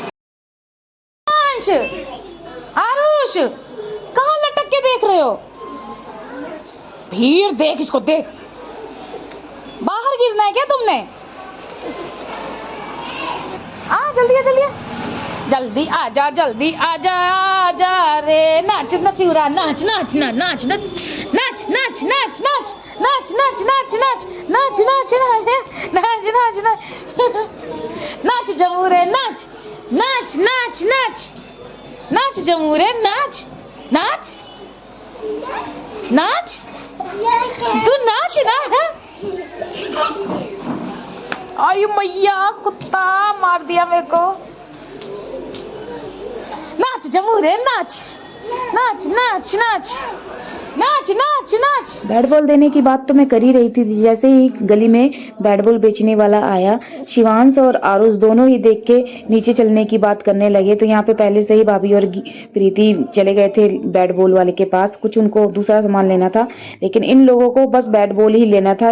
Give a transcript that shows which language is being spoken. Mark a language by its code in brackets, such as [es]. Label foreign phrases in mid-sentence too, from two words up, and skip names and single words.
[hi] आरुष कहाँ लटक के देख रहे हो? भीड़ देख, इसको देख, बाहर गिरना है क्या तुमने? आ जल्दी आ, जल्दी जल्दी आ जा, जल्दी आ जा, आ जा रे। नाच नचूरा, नाच नाच ना, नाच नाच नाच नाच नाच नाच नाच नाच नाच नाच नाच नाच नाच नाच नाच नाच जमूरे, नाच नाच नाच नाच नाच जमूरे, नाच नाच नाच, तू नाच ना है। अरे मैया, कुत्ता मार दिया मेरे को। नाच जमूरे, नाच नाच नाच नाच नाच नाच नाच। [en] bat ball [hi] देने की बात तो मैं कर ही रही थी, जैसे ही गली में [en] bat ball [hi] बेचने वाला आया, शिवांश और आरुष दोनों ही देख के नीचे चलने की बात करने लगे। तो यहाँ पे पहले से ही भाभी और प्रीति चले गए थे [en] bat ball [hi] वाले के पास, कुछ उनको दूसरा सामान लेना था, लेकिन इन लोगों को बस [en] bat ball [hi] ही लेना था।